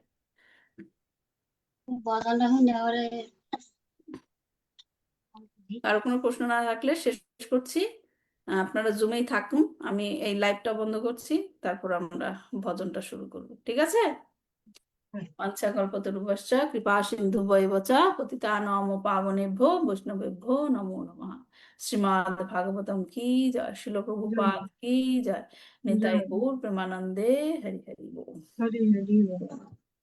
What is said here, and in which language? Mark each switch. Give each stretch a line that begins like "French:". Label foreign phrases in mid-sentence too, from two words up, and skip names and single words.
Bangla: কারো কোনো প্রশ্ন না থাকলে শেষ করছি। আপনারা জুমেই থাকুন, আমি এই লাইভটা বন্ধ করছি, তারপর আমরা ভজনটা শুরু করব। ঠিক আছে?
Sanskrit: পঞ্চাকল্পতরুভ্যশ্চ কৃপা সিন্ধুভ্যেব চ পতিতানাং পাবনেভ্যো বৈষ্ণবেভ্যো নমো নমঃ।
Bangla: শ্রীমদ্ ভাগবতম কি জয়, শিল প্রভুপাদ কি জয়, নিতাই গৌর প্রেমানন্দে হরি হরি বল। হরি হরি বল।